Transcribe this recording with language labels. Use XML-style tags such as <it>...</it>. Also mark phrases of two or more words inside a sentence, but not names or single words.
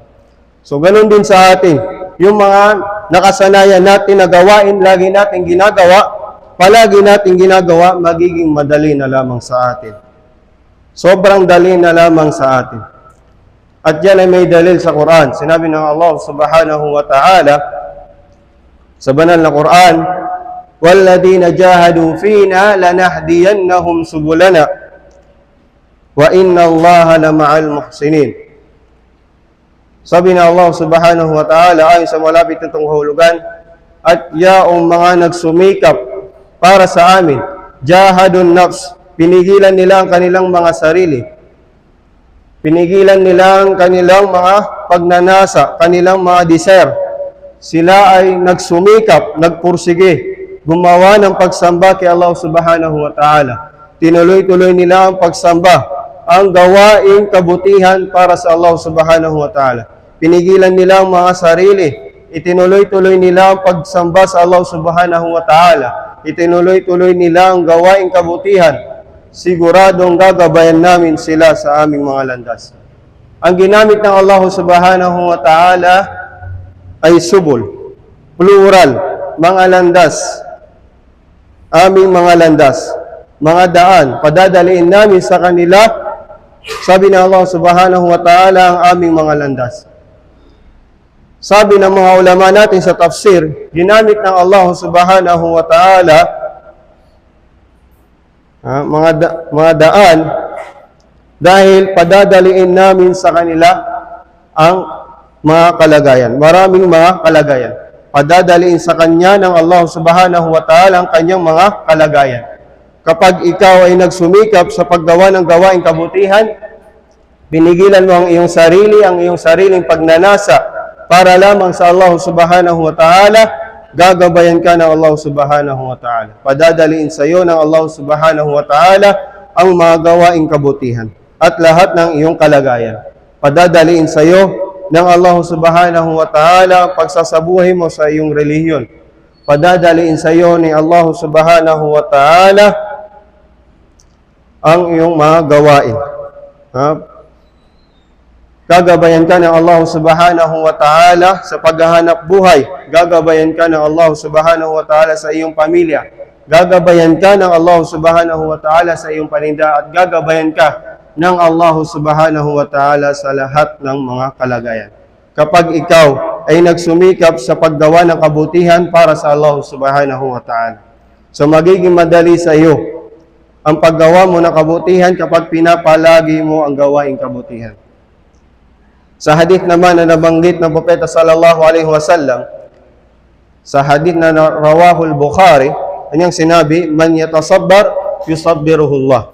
<tl>So, ganun din sa atin. Yung mga nakasanayan natin na gawain, lagi natin ginagawa, palagi natin ginagawa, magiging madali na lamang sa atin. Sobrang dali na lamang sa atin. At yan ay may dalil sa Quran.</tl> <ar>Sinabi ng Allah subhanahu wa ta'ala sa banal na Quran, وَالَّذِينَ جَاهَدُوا فِينَا لَنَهْدِيَنَّهُمْ سُبُلَنَا وَإِنَّ اللَّهَ لَمَعَ الْمُحْسِنِينَ.</ar> <tl>Sabi ng Allah</tl> <ar>سبحانه وتعالى</ar> <tl>ayon sa malapit nitong kahulugan, at yaong mga nagsumikap para sa amin,</tl> <ar>جهاد النفس,</ar> <tl>pinigilan nila ang kanilang mga sarili, pinigilan nila ang kanilang mga pagnanasa, kanilang mga desire. Sila ay nagsumikap, nagpursige, gumawa ng pagsamba kay Allah</tl> <ar>سبحانه وتعالى.</ar> <tl>Tinuloy-tuloy nila ang pagsamba, ang gawaing kabutihan para sa Allah</tl> <ar>سبحانه وتعالى.</ar> <tl>Pinigilan nila ang mga sarili, itinuloy-tuloy nila ang pagsamba sa Allah</tl> <ar>سبحانه وتعالى.</ar> <tl>Itinuloy-tuloy nila ang gawaing kabutihan. Siguradong gagabayan namin sila sa aming mga landas. Ang ginamit ng Allah</tl> <ar>سبحانه وتعالى</ar> <tl>ay subul, plural, mga landas, aming mga landas, mga daan, padadaliin namin sa kanila, sabi ng Allah</tl> <ar>سبحانه وتعالى,</ar> <tl>ang aming mga landas. Sabi ng mga ulama natin sa tafsir, ginamit ng Allah</tl> <ar>سبحانه وتعالى</ar> <tl>mga daan dahil padadaliin namin sa kanila ang mga kalagayan. Maraming mga kalagayan. Padadaliin sa kanya ng Allah</tl> <ar>سبحانه وتعالى</ar> <tl>ang kanyang mga kalagayan. Kapag ikaw ay nagsumikap sa paggawa ng gawaing kabutihan, pinigilan mo ang iyong sariling pagnanasa para lamang sa Allah</tl> <ar>سبحانه وتعالى,</ar> <tl>gagabayan ka ng Allah</tl> <ar>سبحانه وتعالى.</ar> <tl>Padadaliin sa iyo ng Allah</tl> <ar>سبحانه وتعالى</ar> <tl>ang mga gawaing kabutihan at lahat ng iyong kalagayan. Padadaliin sa iyo ng Allah</tl> <ar>سبحانه وتعالى</ar> <tl>pagsasabuhay mo sa iyong relihiyon. Padadaliin sa iyo ni Allah</tl> <ar>سبحانه وتعالى</ar> <tl>ang iyong mga gawain. Gagabayan ka ng Allah</tl> <ar>سبحانه وتعالى</ar> <tl>sa paghahanap buhay. Gagabayan ka ng Allah</tl> <ar>سبحانه وتعالى</ar> <tl>sa iyong pamilya. Gagabayan ka ng Allah</tl> <ar>سبحانه وتعالى</ar> <tl>sa iyong paninda at gagabayan ka ng Allah</tl> <ar>سبحانه وتعالى</ar> <tl>sa lahat ng mga kalagayan. Kapag ikaw ay nagsumikap sa paggawa ng kabutihan para sa Allah</tl> <ar>سبحانه وتعالى.</ar> <tl>So magiging madali sa iyo ang paggawa mo ng kabutihan kapag pinapalagi mo ang gawaing kabutihan. Sa hadith naman na nabanggit ng Propeta</tl> <ar>صلى الله عليه وسلم,</ar> <tl>sa hadith na</tl> <ar>رواه البخاري,</ar> <tl>kanyang sinabi,</tl> <ar>من يتصبر يصبره الله.</ar>